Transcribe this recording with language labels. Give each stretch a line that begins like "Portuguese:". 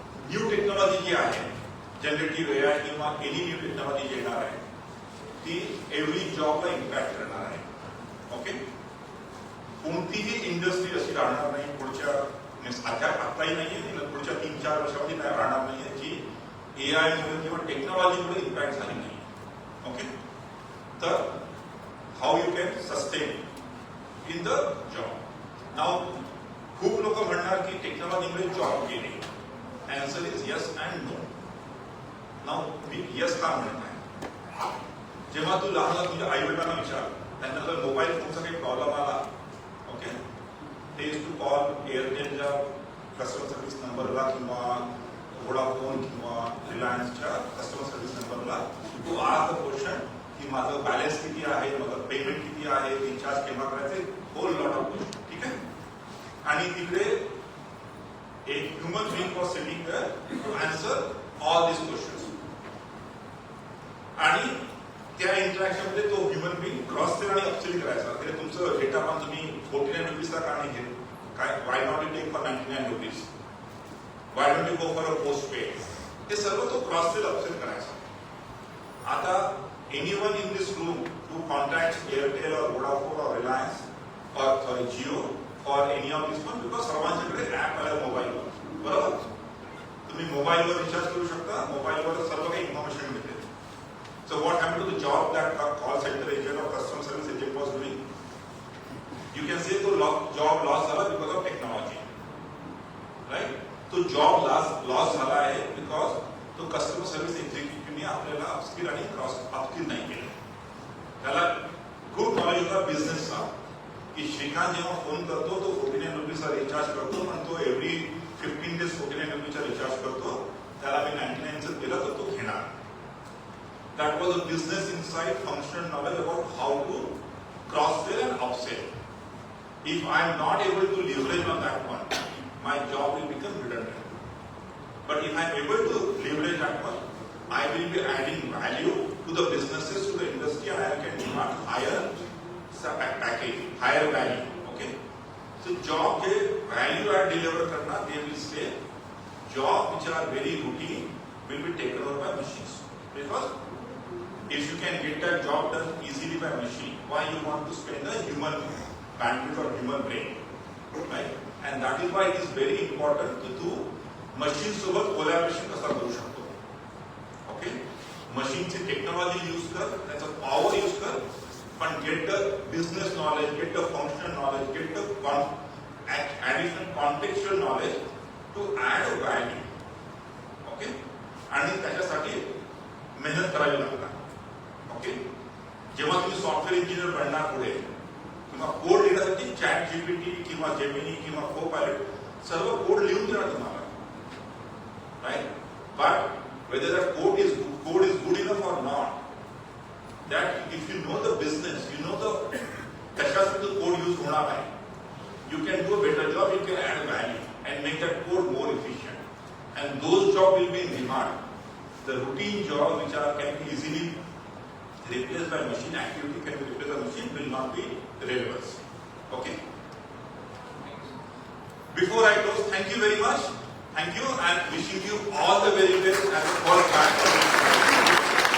Marathi: New technology जी आहे, generative AI किंवा any new technology जी येणार आहे, ती एव्हरी जॉबला इम्पॅक्ट करणार आहे. ओके? कोणतीही इंडस्ट्री अशी राहणार नाही पुढच्या आताही नाहीये, पुढच्या 3-4 वर्षामध्ये काय राहणार नाहीये जी AI मुळे किंवा टेक्नॉलॉजीमुळे इम्पॅक्ट झाली नाही. ओके?
English: तर how you can sustain in the job.
Marathi: Now, खूप लोक म्हणणार की टेक्नॉलॉजीमुळे जॉब गेले.
English: Answer is yes and no.
Marathi: Now, मी yes का म्हणत आहे? जेव्हा तू लहान तुझ्या आई वडिलांना विचार, त्यांना जर मोबाईल फोनचा काही प्रॉब्लेम आला, ओके, ते टू कॉल एअरटेलच्या कस्टमर सर्व्हिस नंबरला किंवा वोडाफोन किंवा रिलायन्सच्या कस्टमर सर्व्हिस नंबरला
English: to ask the question
Marathi: की माझं बॅलन्स किती आहे, माझं पेमेंट किती आहे, रिचार्ज केव्हा करायचे,
English: Whole lot of question.
Marathi: ठीक आहे.
English: आणि तिकडे एक human being was sitting there to answer all this questions.
Marathi: आणि त्या इंटरॅक्शन मध्ये तो ह्युमन बीइंग क्रॉस सेल आणि अपसेल करायचा. म्हणजे तुमचं डेटा पण तुम्ही 49 रुपीजला का नाही घेत, काय
English: why not you take for 99 rupees, why don't you go for a post paid,
Marathi: हे सर्व तो क्रॉस सेल अपसेल करायचा.
English: आता anyone in this room who contacts Airtel or Vodafone or Reliance or sorry Jio or any of these one, because
Marathi: सर्वांच्याकडे app आला मोबाईलवर, बरोबर. तुम्ही मोबाईलवर रिचार्ज करू शकता, मोबाईलवर सर्व काही इन्फॉर्मेशन मिळते.
English: So what happened to the job that a call center agent or customer service agent was doing? You can say to job loss झाला because of technology, right?
Marathi: तो job loss झाला आहे because तो customer service executive आपल्याला upskill आणि cross upskill नाही केलं. त्याला गुड नॉलेज होता बिझनेसचा की श्रीकांत जेव्हा फोन करतो तो 49 रुपीजचा रिचार्ज करतो, म्हणतो एव्हरी 15 डेज 49 रुपीजचा रिचार्ज करतो, त्याला मी 99चं केलं तर तो घेणार.
English: That was a business insight, functional knowledge about how to cross-sell and upsell. If I am not able to leverage on that one, my job will become redundant. But if I am able to leverage that one, I will be adding value to the businesses, to the industry, and I can demand higher package, higher value. Okay? So job के value add deliver करना, they will say job which are very routine will be taken over by machines. Because if you can get that job done easily by machine, why you want to spend a human bandwidth or human brain, right? And that is why it is very important to do machine सोबत collaboration
Marathi: कसा करू शकतो.
English: Okay? Machine ची technology use कर,
Marathi: त्याचा power use कर, पण
English: get the business knowledge, get the functional knowledge, get the additional contextual knowledge to add value. Okay?
Marathi: आणि त्याच्यासाठी मेहनत करावी लागतात. ओके. जेव्हा तुम्ही सॉफ्टवेअर इंजिनियर बनणार पुढे किंवा कोड लिहिण्यासाठी चॅट जीपीटी किंवा जेमिनी किंवा कोपायलट सर्व कोड लिहून देणार तुम्हाला, right.
English: but whether that code is good enough or not, that if you know the business, you know the
Marathi: कशासाठी तो कोड यूज होणार आहे,
English: You can do a better job, you can add value and make that code more efficient, and those job will be in demand. The routine jobs which can be easily replaced by machine, activity can be replaced by machine, will not be relevant. Okay. Before I close, thank you very much. Thank you and wishing you all the very best and all back.